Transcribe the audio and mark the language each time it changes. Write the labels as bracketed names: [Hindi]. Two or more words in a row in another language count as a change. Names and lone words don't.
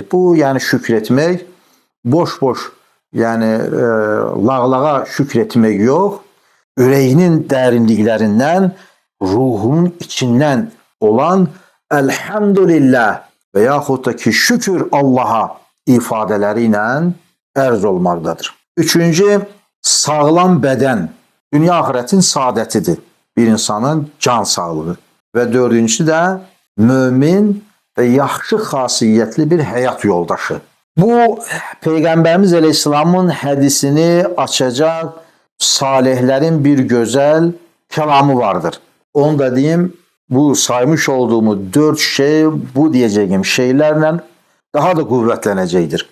[Azerbaijani] Bu, yəni şükr etmək, boş-boş, yəni lağlağa şükr etmək yox, ürəyinin dərinliklərindən, ruhunun içindən olan Elhamdülillah və yaxud da ki, şükür Allaha ifadələri ilə ərz olmaqdadır. Üçüncü, sağlam bədən, dünya axirətin saadətidir. Bir insanın can sağlığı. Və dördüncüsü də mömin və yaxşı xasiyyətli bir həyat yoldaşı. [Turkish] Bu Peygamberimiz Aleyhisselam'ın hədisini açacak salihlerin bir güzel kelamı vardır. Onu da diyeyim, bu saymış olduğumu 4 şey bu diyeceğim şeylerle daha da kuvvetlenecektir.